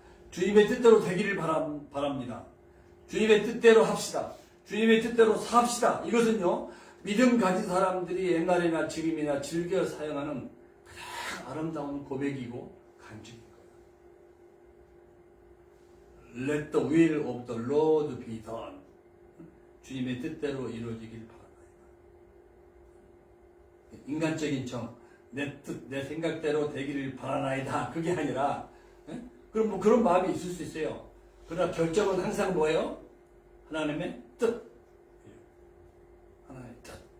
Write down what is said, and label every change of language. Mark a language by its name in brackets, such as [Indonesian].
[Korean] 주님의 뜻대로 되기를 바랍니다. 주님의 뜻대로 합시다. 주님의 뜻대로 삽시다. 이것은요, 믿음 가진 사람들이 옛날이나 지금이나 즐겨 사용하는 가장 아름다운 고백이고 간증인 거예요. [English] Let the will of the Lord be done. [Korean] 주님의 뜻대로 이루어지길 바랍니다. 인간적인 정, 내 뜻, 내 생각대로 되기를 바라나이다. 그게 아니라, 그럼 뭐 그런 마음이 있을 수 있어요. 그러나 결정은 항상 뭐예요? 하나님의 뜻. 하나님의 뜻.